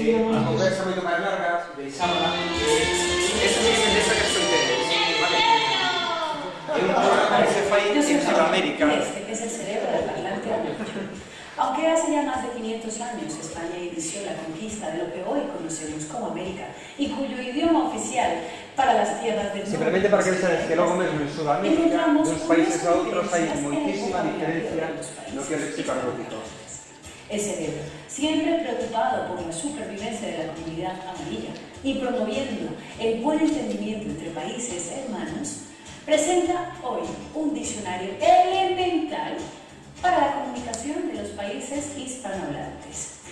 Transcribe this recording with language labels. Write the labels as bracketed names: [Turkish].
[Galician] Unha conversa moito máis larga, de sábado. Esta sí que me interesa que esto interese, vale? É un programa que se fai en Sudamérica. [Spanish] Este es el cerebro del parlante adulto. Aunque hace ya más de 500 años España inició la conquista de lo que hoy conocemos como América y cuyo idioma oficial para las tierras del norte. [Galician] Simplemente para que veáis que logo mesmo en Sudamérica, de uns países a outros hai moitísima diferencia no que é o léxico argótico. [Spanish] El cerebro, siempre preocupado por la supervivencia de la comunidad amarilla y promoviendo el buen entendimiento entre países hermanos, presenta hoy un diccionario elemental para la comunicación de los países hispanohablantes.